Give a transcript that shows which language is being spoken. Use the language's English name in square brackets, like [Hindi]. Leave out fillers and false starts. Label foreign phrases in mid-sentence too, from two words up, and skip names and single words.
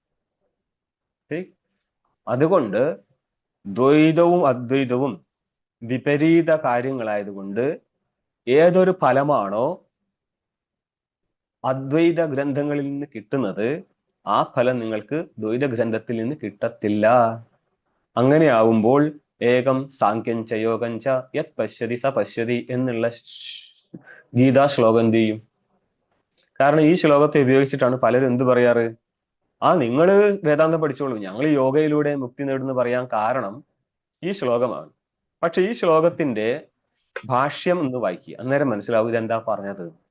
[Malayalam] അതുകൊണ്ട് ദ്വൈതവും അദ്വൈതവും വിപരീത കാര്യങ്ങളായതുകൊണ്ട് ഏതൊരു ഫലമാണോ അദ്വൈത ഗ്രന്ഥങ്ങളിൽ നിന്ന് കിട്ടുന്നത് ആ ഫലം നിങ്ങൾക്ക് ദ്വൈത ഗ്രന്ഥത്തിൽ നിന്ന് കിട്ടത്തില്ല. [Sanskrit] അങ്ങനെയാവുമ്പോൾ ഏകം സാഖ്യം ച യോഗം ച യത് പശ്യതി സ പശ്യതി [Malayalam] എന്നുള്ള ഗീതാ ശ്ലോകം എന്ത് ചെയ്യും? കാരണം ഈ ശ്ലോകത്തെ ഉപയോഗിച്ചിട്ടാണ് പലരും എന്ത് പറയാറ്, നിങ്ങൾ വേദാന്തം പഠിച്ചോളൂ, ഞങ്ങൾ യോഗയിലൂടെ മുക്തി നേടുന്നു പറയാൻ കാരണം ഈ ശ്ലോകമാണ്. പക്ഷെ ഈ ശ്ലോകത്തിന്റെ ഭാഷ്യം ഒന്ന് വായിക്കുക, അന്നേരം മനസ്സിലാവും ഇതെന്താ പറഞ്ഞത്.